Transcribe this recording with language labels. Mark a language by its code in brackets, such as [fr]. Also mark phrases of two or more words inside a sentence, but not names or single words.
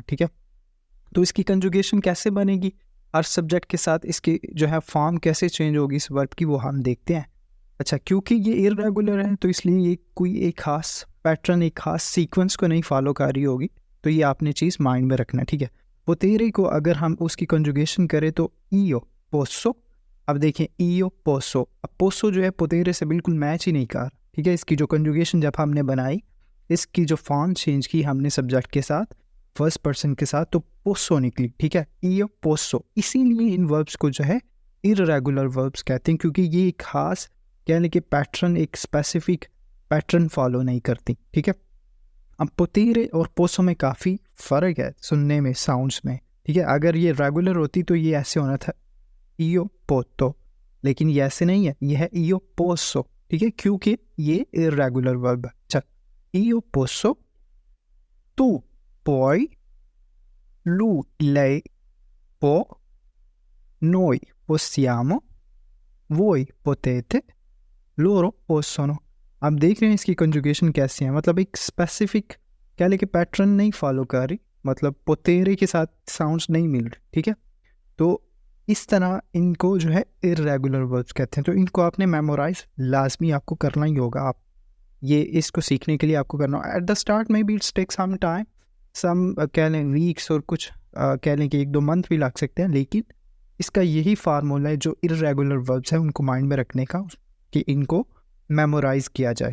[hi] ठीक है, तो इसकी कंजुगेशन कैसे बनेगी, हर सब्जेक्ट के साथ इसकी जो है फॉर्म कैसे चेंज होगी इस वर्ब की, वो हम देखते हैं। अच्छा, क्योंकि ये इर्रेगुलर है तो इसलिए ये कोई एक खास पैटर्न, एक खास सीक्वेंस को नहीं फॉलो कर रही होगी, तो ये आपने चीज़ माइंड में रखना। ठीक है, पोतेरे को अगर हम उसकी कंजुगेशन करें तो [it] io posso। [hi] अब देखें [it] io posso, [hi] अब पोसो जो है पोतेरे से बिल्कुल मैच ही नहीं कर। ठीक है, इसकी जो कंजुगेशन जब हमने बनाई, इसकी जो फॉर्म चेंज की हमने सब्जेक्ट के साथ, [en] first person [hi] के साथ, तो पोसो निकली। ठीक है, [it] io posso। [hi] इसीलिए इन वर्ब्स को जो है [en] irregular verbs [hi] कहते हैं, क्योंकि ये एक खास यानी कि पैटर्न, एक [en] specific pattern follow [hi] नहीं करती। ठीक है, अब पोतेरे और पोसो में काफ़ी फ़र्क है सुनने में, साउंड्स में। ठीक है, अगर ये रेगुलर होती तो ये ऐसे होना था [it] io poto, [hi] लेकिन ये ऐसे नहीं है, ये है [it] io posso। [hi] ठीक है, क्योंकि ये [en] irregular verb [hi] है। अच्छा, [it] io posso, tu puoi, lui lei può, noi possiamo, voi potete, loro possono। [hi] आप देख रहे हैं इसकी कंजुगेशन कैसी है, मतलब एक स्पेसिफिक कह लें कि पैटर्न नहीं फॉलो कर रही, मतलब पोतेरे के साथ साउंड्स नहीं मिल रही। ठीक है, तो इस तरह इनको जो है [en] irregular verbs [hi] कहते हैं। तो इनको आपने मेमोराइज लाजमी आपको करना ही होगा। आप ये इसको सीखने के लिए आपको करना [en] at the start [hi] में भी [en] it's take some time, some [hi] कह लें वीक्स और कुछ कह लें कि 1-2 मंथ भी लग सकते हैं, लेकिन इसका यही फार्मूला है जो [en] irregular verbs [hi] हैं उनको माइंड में रखने का, कि इनको मेमोराइज किया जाए।